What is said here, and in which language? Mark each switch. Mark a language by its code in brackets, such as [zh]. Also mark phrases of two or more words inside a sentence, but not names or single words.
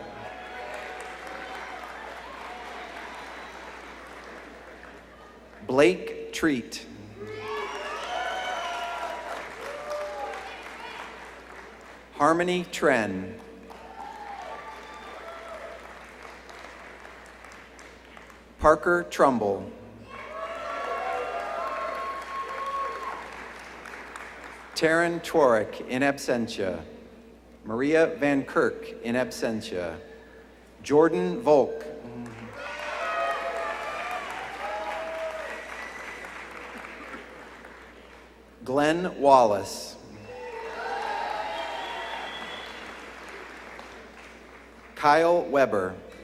[en] Blake Treat. Harmony Tren. Parker Trumbull. Taryn Twarek, [la] in absentia. [en] Maria Van Kirk, [la] in absentia. [en] Jordan Volk. Glenn Wallace. Kyle Weber.